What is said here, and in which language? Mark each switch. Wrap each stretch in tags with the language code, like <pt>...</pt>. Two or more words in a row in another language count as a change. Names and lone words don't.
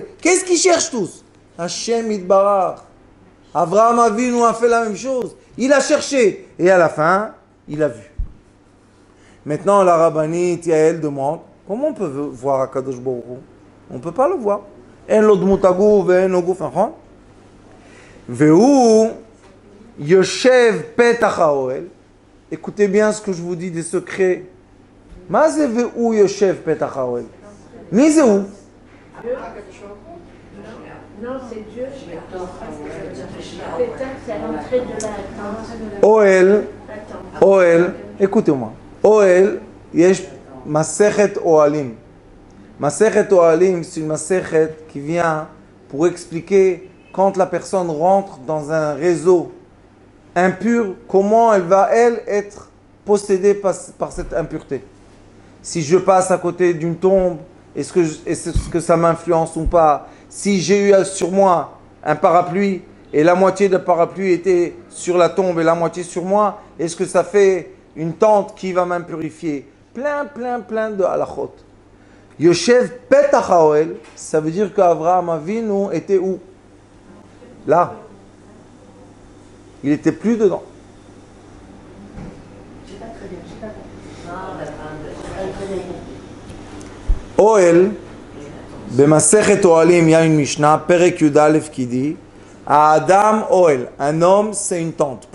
<fr>Qu'est-ce qu'ils cherchent tous? Hashem Yitbarach. Avraham Avinu a fait la même chose. Il a cherché, et à la fin, il a vu. Maintenant, la rabbinite Yael demande, comment on peut voir Akadosh Baruch Hu? On ne peut pas le voir.</fr> <he>אין לו דמות הגוף ואין לו גוף, נכון? והוא יושב פתח האהל.</he> <fr>Écoutez bien ce que je vous dis des secrets.</fr> <he>מה זה והוא יושב פתח האהל? מי זה הוא?</he> <fr>Non, c'est Dieu. Pétach, c'est à l'entrée de la tente. Oel, écoutez-moi.</fr> <he>אהל יש מסכת אהלות.</he> <fr>Masechet oalim, c'est une masechet qui vient pour expliquer quand la personne rentre dans un réseau impur, comment elle va, elle, être possédée par cette impureté. Si je passe à côté d'une tombe, est-ce que ça m'influence ou pas? Si j'ai eu sur moi un parapluie et la moitié du parapluie était sur la tombe et la moitié sur moi, est-ce que ça fait une tente qui va m'impurifier? Plein de halachot.</fr> <he>יושב פתח האהל,</he> <fr>ça veut dire qu'Avraham Avinu était où? Là. Il n'était plus dedans. Oel, B'Masechet Oalim, il y a une Mishnah, Perek Yud Aleph qui dit</fr> <he>אדם אהל,</he> <fr>un homme c'est une tente.</fr>